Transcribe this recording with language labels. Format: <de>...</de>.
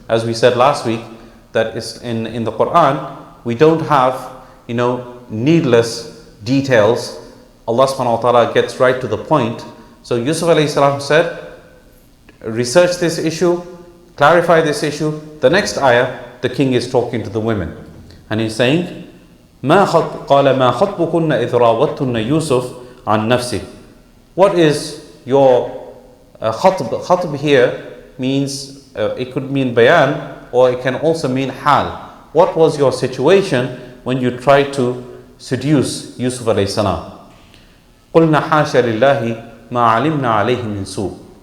<en>As we said last week, that is in the Quran, we don't have, needless details. Allah subhanahu wa ta'ala gets right to the point. So Yusuf alayhi salam said, research this issue, clarify this issue. The next ayah, the king is talking to the women. And he's saying,</en> <ar>قَالَ مَا خَطْبُكُنَّ إِذْ رَاوَدْتُنَّ يُوسُفَ عَنْ نَفْسِهِ.</ar> <en>What is your khatb? Khatb here means, it could mean bayan, or it can also mean hal. What was your situation when you tried to seduce Yusuf alayhi salam?</en> <ar>قُلْنَا حَاشَ لِلَّهِ مَا عَلِمْنَا عَلَيْهِ مِنْ سُوءٍ.</ar>